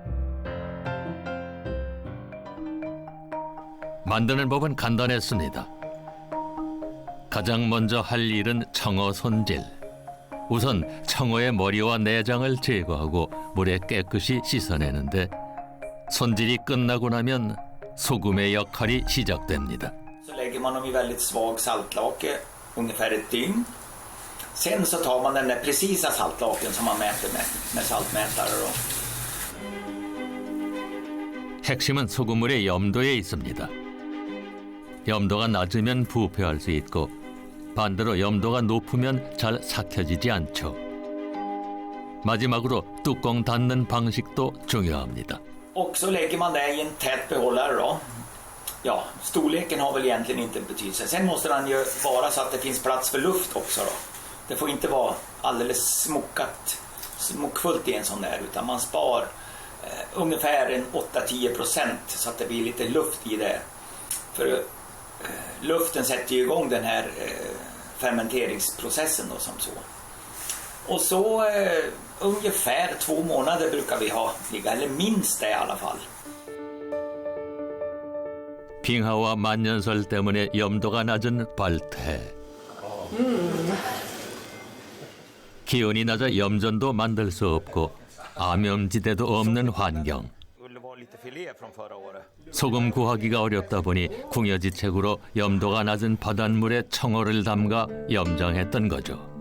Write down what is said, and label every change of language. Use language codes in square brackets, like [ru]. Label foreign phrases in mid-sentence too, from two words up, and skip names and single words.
[ko] 만드는 법은 간단했습니다. 가장 먼저 할 일은 청어 손질. 우선 청어의 머리와 내장을 제거하고 물에 깨끗이 씻어내는데 손질이 끝나고 나면 소금의 역할이 시작됩니다. [sv] Så lägger man dem i väldigt svag saltlake, ungefär ett dygn. Sen så tar man den där precisa saltlaken som man mäter med saltmätare då. [ko] 핵심은 소금물의 염도에 있습니다. 염도가 낮으면 부패할 수 있고 반대로 염도가 높으면 잘 삭혀지지 않죠. 마지막으로 뚜껑 닫는 방식도 중요합니다. [sv] Och så lägger man det i en tät behållare då. Ja, storleken har väl egentligen inte betydelse. Sen måste den ju vara så att det finns plats för luft också då. Det får inte vara alldeles smockfullt i en sån där, utan man spar ungefär en 8-10% så att det blir lite luft i det. För luften sätter ju igång den här fermenteringsprocessen då, som så. Och så ungefär 2 månader brukar vi ha ligga, eller minst det i alla fall. [ko] 빙하와 만년설 때문에 염도가 낮은 발태. 기온이 낮아 염전도 만들 수 없고 암염지대도 없는 환경. 소금 구하기가 어렵다 보니 궁여지책으로 염도가 낮은 바닷물에 청어를 담가 염장했던 거죠.